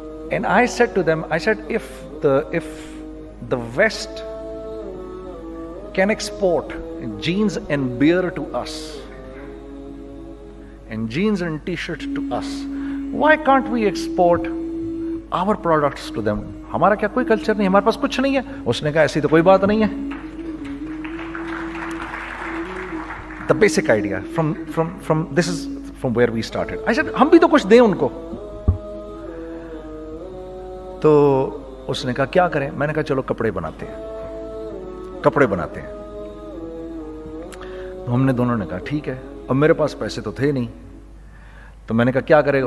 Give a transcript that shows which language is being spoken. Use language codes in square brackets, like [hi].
[en] And I said to them, if the West can export jeans and beer to us, and jeans and t-shirt to us, why can't we export our products to them? [hi] हमारा क्या कोई culture नहीं, हमारे पास कुछ नहीं है. उसने कहा ऐसी तो कोई बात नहीं है. [en] The basic idea from this is from where we started. I said [hi] हम भी तो कुछ दें उनको. तो उसने कहा क्या करें? मैंने कहा चलो कपड़े बनाते हैं. तो हमने दोनों ने कहा ठीक है. अब मेरे पास पैसे तो थे नहीं, तो मैंने कहा क्या करेगा?